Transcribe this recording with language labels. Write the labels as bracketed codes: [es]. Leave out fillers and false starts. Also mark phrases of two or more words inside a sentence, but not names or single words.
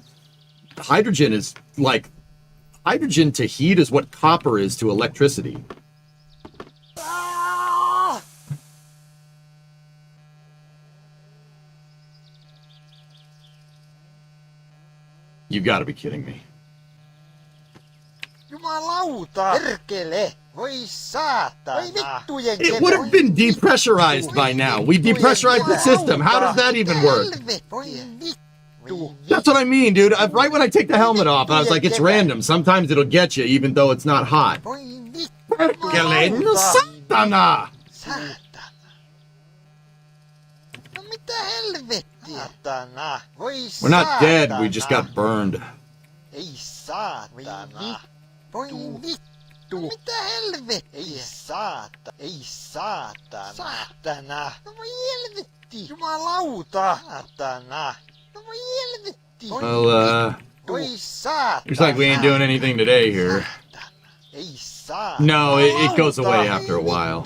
[en] Hydrogen is like, hydrogen to heat is what copper is to electricity. You've got to be kidding me. [fi] Jumalauta! Perkele! Voi saatana! Voi vittujen [en] It would have been depressurized by now. We depressurized the system. How does that even work? That's what I mean, dude. Right when I take the helmet off, I was like, it's random. Sometimes it'll get you, even though it's not hot. [fi] Perkele no satana! No mitä helvettiä? Saatana! Voi [en] We're not dead. We just got burned. [fi] Ei saatana! Voi vittu! Mitä helvettiä? Ei saatana! Ei saatana! Saatana! No voi helvetti! Jumalauta! Saatana! No voi helvetti! [en] Well, [fi] Voi saatana! [en] looks like we ain't doing anything today here. [fi] Ei saatana! [en] No, it goes away after a while.